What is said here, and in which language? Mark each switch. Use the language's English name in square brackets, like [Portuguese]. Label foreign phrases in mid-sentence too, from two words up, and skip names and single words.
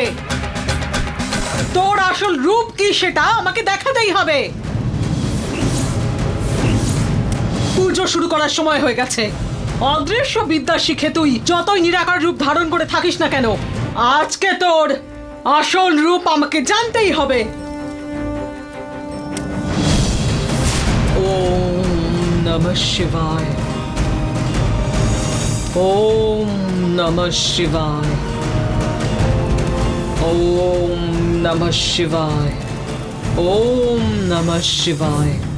[Bangla] তোর আসল রূপ কি সেটা আমাকে দেখাতেই হবে। পুজো শুরু করার সময় হয়ে গেছে। অদৃশ্য বিদ্যা শিখে তুই যতই নিরাকার রূপ ধারণ করে থাকিস না কেন, আজকে তোর আসল রূপ আমাকে জানতেই হবে। [Sanskrit] ॐ नमः शिवाय, ॐ नमः शिवाय, ॐ नमः शिवाय, ॐ नमः शिवाय।